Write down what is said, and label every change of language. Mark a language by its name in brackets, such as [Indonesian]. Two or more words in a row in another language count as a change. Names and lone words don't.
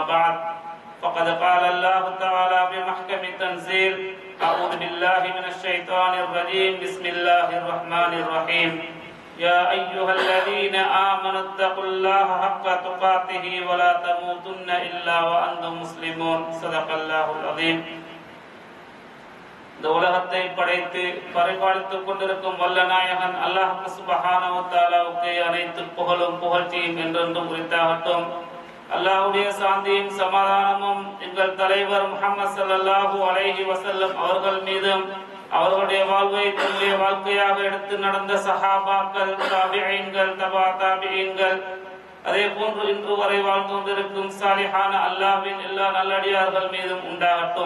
[Arabic] بعد فقد قال الله تعالى بمحكم التنزيل أعوذ بالله من الشيطان الرجيم بسم الله الرحمن الرحيم يا أيها الذين آمنوا اتقوا الله حق تقاته ولا تموتن إلا وأنتم مسلمون صدق الله العظيم [Tamil] இந்த உலகத்தை படைத்து பரிபாலித்துக் கொண்டிருக்கும் வல்ல நாயகன் [Arabic] الله سبحانه وتعالى [Tamil] அனைத்து புகழும் புகழ்ச்சியும் என்றென்றும் உரித்தாகட்டும். அல்லாஹ்வுடைய சாந்தியும் சமாதானமும் எங்கள் தலைவர் முஹம்மது [Arabic] صلى الله عليه وسلم [Tamil] அவர்கள் மீதும் அவர்களுடைய வாழ்வை தன்னுடைய வாழ்க்கையாக எடுத்து நடந்த சஹாபாக்கள், தாபிஈன்கள், தபா தாபிஈன்கள், அதே போன்று இன்று வரை வாழ்ந்து கொண்டிருக்கும் சாலிஹான அல்லாஹ்வின் எல்லா நல்லடியார்கள் மீதும் உண்டாகட்டும்.